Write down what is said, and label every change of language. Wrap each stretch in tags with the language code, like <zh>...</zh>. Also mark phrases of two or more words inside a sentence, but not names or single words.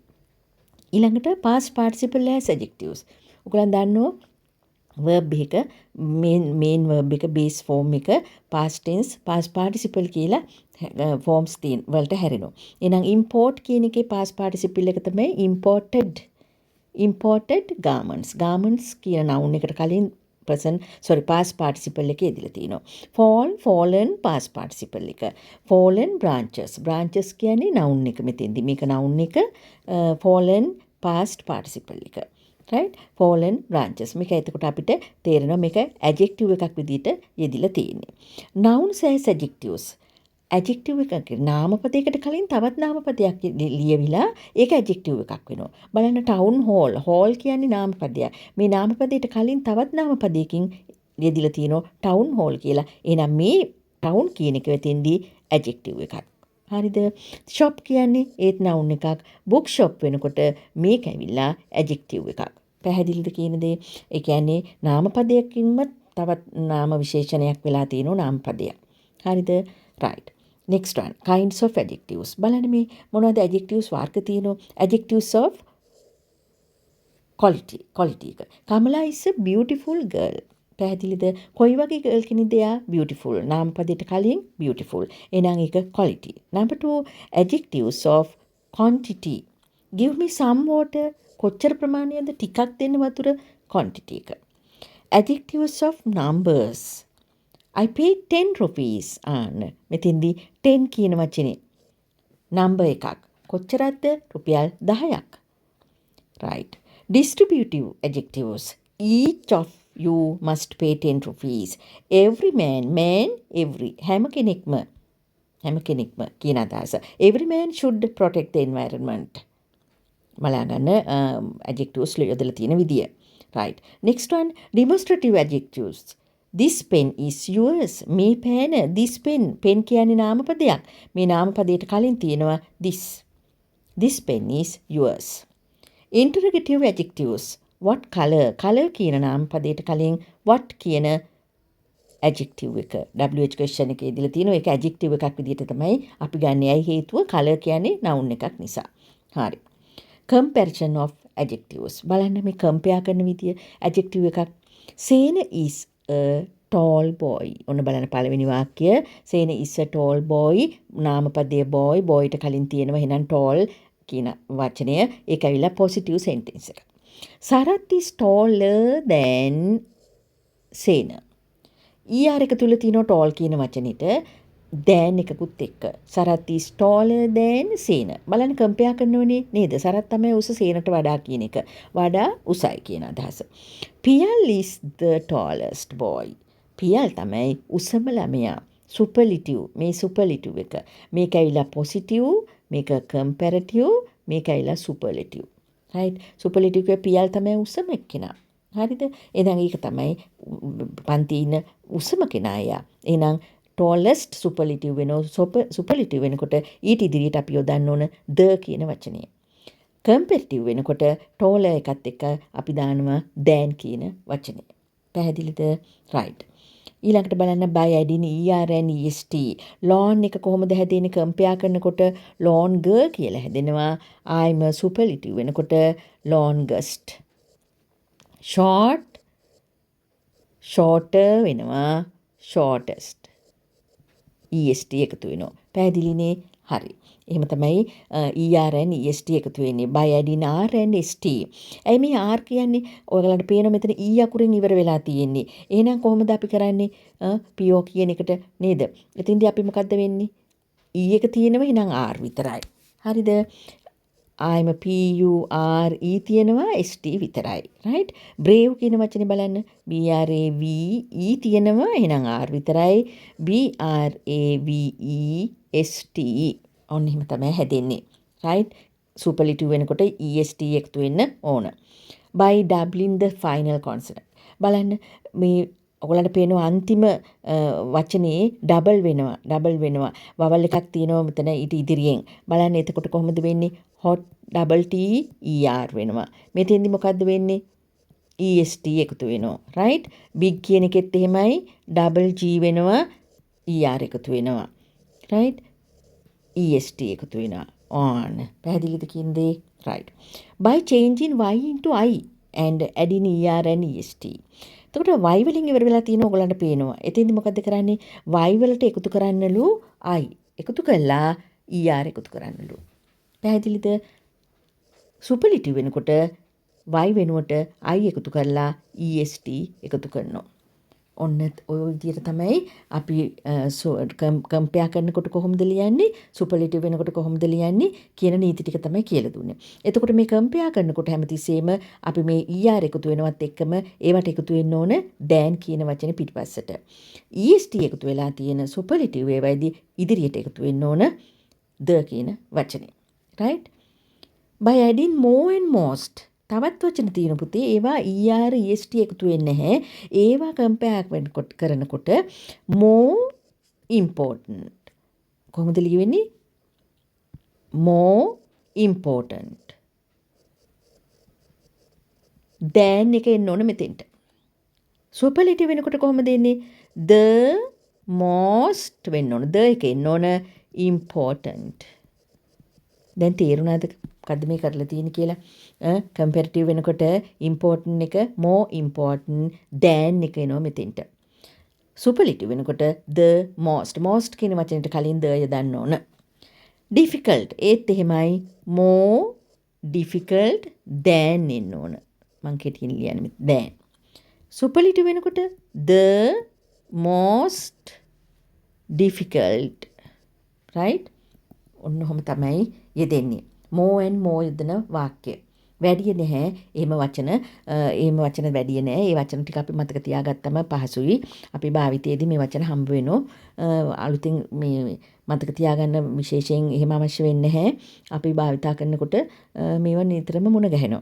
<en>ඊළඟට past participle as adjectives.</en> <si>ඔයගොල්ලන් දන්නවා verb එක</si> <en>main verb</en> <si>එක</si> <en>base form</en> <si>එක</si> <en>past tense past participle</en> <si>කියලා forms තියෙන වලට හැරෙනවා. එහෙනම් import කියන එකේ</si> <en>past participle</en> <si>එක තමයි</si> <en>imported garments.</en> <si>garments කියන noun එකට කලින්</si> <en>past participle</en> <si>එකේ ඉදලා තිනවා.</si> <en>fallen past participle එක. fallen branches</en> <si>කියන්නේ noun එක මෙතෙන්දි. මේක noun එක</si> <en>fallen past participle</en> <si>එක. right.</si> <en>fallen branches.</en> <si>මේක එතකොට අපිට තේරෙනවා මේක adjective එකක් විදිහට යෙදිලා තියෙන්නේ.</si> <en>nouns as adjectives.</en> <si>adjective එකක නාම පදයකට කලින් තවත් නාම පදයක් ලියවිලා ඒක adjective එකක් වෙනවා. බලන්න</si> <en>town hall</en> <si>කියන්නේ නාම පදයක්. මේ නාම පදයට කලින් තවත් නාම පදයකින් යෙදිලා තියෙනවා</si> <en>town hall</en> <si>කියලා. එහෙනම් මේ town කියන එක වෙතෙන්දී adjective එකක්. හරිද? shop කියන්නේ ඒත් noun එකක්.</si> <en>book shop</en> <si>වෙනකොට මේක ඇවිල්ලා adjective එකක්. පැහැදිලිද කියන දේ? ඒ කියන්නේ නාම පදයකින්ම තවත් නාම විශේෂණයක් වෙලා තියෙනවා නාම පදයක්. හරිද?</si> <en>right. next one, kinds of adjectives.</en> <si>බලන්න මේ මොනවද adjectives වර්ග තියෙනවා?</si> <en>adjectives of quality එක. Kamala is a beautiful girl.</en> <si>පැහැදිලිද? කොයි වගේ girl කෙනෙක්ද එයා? beautiful. නාම පදයට කලින් beautiful. එහෙනම් ඒක quality.</si> <en>number 2, adjectives of quantity. give me some water.</en> <si>කොච්චර ප්‍රමාණයක්ද? ටිකක් දෙන්න වතුර. quantity එක.</si> <en>adjectives of numbers. I paid 10 rupees.</en> <si>මෙතෙන්දී 10 කියන වචනේ number එකක්. කොච්චරක්ද? රුපියල් 10ක්.</si> <en>right. distributive adjectives. each of you must pay 10 rupees. every man every</en> <si>හැම කෙනෙක්ම කියන අදහස.</si> <en>every man should protect the environment.</en> <si>බලන්න adjectives යොදලා තියෙන විදිය.</si> <en>right. next one, demonstrative adjectives. this pen is yours.</en> <si>මේ පෑන</si> <en>this pen</en> <si>කියන්නේ නාම පදයක්. මේ නාම පදයට කලින් තියෙනවා</si> <en>this pen is yours. interrogative adjectives. what color</en> <si>කියන නාම පදයට කලින් what කියන ඇජෙක්ටිව් එක</si> <en>WH question</en> <si>එකේ දීලා තියෙනවා. ඒක ඇජෙක්ටිව් එකක් විදිහට තමයි අපි ගන්න. ඇයි හේතුව කලර් කියන්නේ noun එකක් නිසා. හරි.</si> <en>comparison of adjectives.</en> <si>බලන්න මේ compare කරන විදිය adjective එකක්.</si> <en>Sena is a tall boy.</en> <si>ඔන්න බලන්න පළවෙනි වාක්‍ය.</si> <en>Sena is a tall boy.</en> <si>නාමපදයේ boy. boyට කලින් තියෙනවා එහෙනම් tall කියන වචනය. ඒක ඇවිල්ලා</si> <en>positive sentence</en> <si>එක.</si> <en>Sarath is taller than Sena.</en> <si>ER එක තුල තියෙන tall කියන වචනෙට than එකකුත් එක්ක.</si> <en>Sarath is taller than Sena.</en> <si>බලන්න compare කරනවනේ නේද? Sarath තමයි උස Senට වඩා කියන එක. වඩා උසයි කියන අදහස.</si> <en>Piyal is the tallest boy.</en> <si>Piyal තමයි උසම ළමයා. Superlative. මේ superlative එක. මේක ඇවිල්ලා positive, මේක comparative, මේක ඇවිල්ලා superlative. right? Superlative එක Piyal තමයි උසම එක්කෙනා. හරිද? එහෙනම් ඒක තමයි පන්තියේ ඉන්න උසම කෙනා එයා. එහෙනම්</si> <en>tallest superlative</en> <si>වෙනවා. superlative වෙනකොට ඊට ඉදිරියට අපි යොදන්න ඕන the කියන වචනය. comparative වෙනකොට taller එකත් එක්ක අපි දානවා than කියන වචනය. පැහැදිලිද? right. ඊළඟට බලන්න</si> <en>by adding er and est.</en> <si>lawn එක කොහොමද හැදෙන්නේ? compare කරනකොට longer කියලා හැදෙනවා.</si> <en>I'm a superlative වෙනකොට longest. short shorter වෙනවා shortest.</en> <si>est එකතු වෙනවා. පැහැදිලිනේ? හරි. එහෙම තමයි</si> <en>er and est</en> <si>එකතු වෙන්නේ</si> <en>by adding r and st.</en> <si>ඇයි මේ r කියන්නේ? ඔයගලන්ට පේනවා මෙතන e අකුරෙන් ඉවර වෙලා තියෙන්නේ. එහෙනම් කොහොමද අපි කරන්නේ? po කියන එකට නේද? එතින්දී අපි මොකද්ද වෙන්නේ? e එක තියෙනවා එහෙනම් r විතරයි. හරිද?</si> <en>I'm a PURE තියෙනවා ST විතරයි. right?</en> <si>brave කියන වචනේ බලන්න. BRAVE තියෙනවා එහෙනම් R විතරයි. BRAVEST. ඔන්න එහෙම තමයි හැදෙන්නේ. right? superlative වෙනකොට EST එකතු වෙන්න ඕන.</si> <en>by doubling the final consonant.</en> <si>බලන්න මේ ඔයගලන්ට පේනවා අන්තිම වචනේ ඩබල් වෙනවා. වවල් එකක් තියෙනවා මෙතන ඊට ඉදිරියෙන්. බලන්න එතකොට කොහොමද වෙන්නේ?</si> <en>hot double t er</en> <si>වෙනවා. මෙතෙන්දි මොකද්ද වෙන්නේ? est එකතු වෙනවා. right? big කියන එකෙත් එහෙමයි</si> <en>double g</en> <si>වෙනවා er එකතු වෙනවා. right? est එකතු වෙනවා. on. පැහැදිලිද කියන්නේ?</si> <en>right. by changing y into I and adding er and est.</en> <si>එතකොට y වලින් ඉවර වෙලා තියෙන ඔයගලන්ට පේනවා. එතෙන්දි මොකද්ද කරන්නේ? y වලට එකතු කරන්නලු I. එකතු කළා er එකතු කරන්නලු. පැහැදිලිද? superlative වෙනකොට y වෙනුවට I එකතු කරලා est එකතු කරනවා. ඔන්න ඔය විදිහට තමයි අපි compare කරනකොට කොහොමද ලියන්නේ? superlative වෙනකොට කොහොමද ලියන්නේ කියන නීති ටික තමයි කියලා දුන්නේ. එතකොට මේ compare කරනකොට හැමතිස්සෙම අපි මේ er එකතු වෙනවත් එක්කම ඒවට එකතු වෙන්න ඕන than කියන වචනේ පිටිපස්සට. est එකතු වෙලා තියෙන superlative ඒවායිදී ඉදිරියට එකතු වෙන්න ඕන the කියන වචනේ.</si> <en>right? by adding more and most.</en> <si>තවත් වචන තියෙන පුතේ ඒවා</si> <en>er est</en> <si>එකතු වෙන්නේ නැහැ. ඒවා compare කරනකොට</si> <en>more important.</en> <si>කොහොමද ලියවෙන්නේ?</si> <en>more important.</en> <si>than එක එන්න ඕන මෙතෙන්ට. superlative වෙනකොට කොහොමද එන්නේ?</si> <en>the most</en> <si>වෙන්න ඕන. the එක එන්න ඕන important. දැන් තේරුණාද මොකද්ද මේ කරලා තියෙන්නේ කියලා? comparative වෙනකොට important එක</si> <en>more important than</en> <si>එක එනවා මෙතෙන්ට. superlative වෙනකොට</si> <en>the most</en> <si>කියන වචනෙට කලින් the යදන්න ඕන. difficult ඒත් එහෙමයි</si> <en>more difficult than</en> <si>එන්න ඕන. මං කෙටියෙන් ලියන්නේ than. superlative වෙනකොට</si> <en>the most difficult. right?</en> <si>ඔන්න ඔහොම තමයි යෙදෙන්නේ.</si> <en>more and more</en> <si>යදන වාක්‍ය. වැඩි නැහැ. එහෙම වචන වැඩි නැහැ. ඒ වචන ටික අපි මතක තියාගත්තම පහසුයි. අපි භාවිතයේදී මේ වචන හම්බ වෙනවා. අලුතින් මේ මතක තියාගන්න විශේෂයෙන් එහෙම අවශ්‍ය වෙන්නේ නැහැ. අපි භාවිතා කරනකොට මේවා නිතරම මුණ ගැහෙනවා.</si>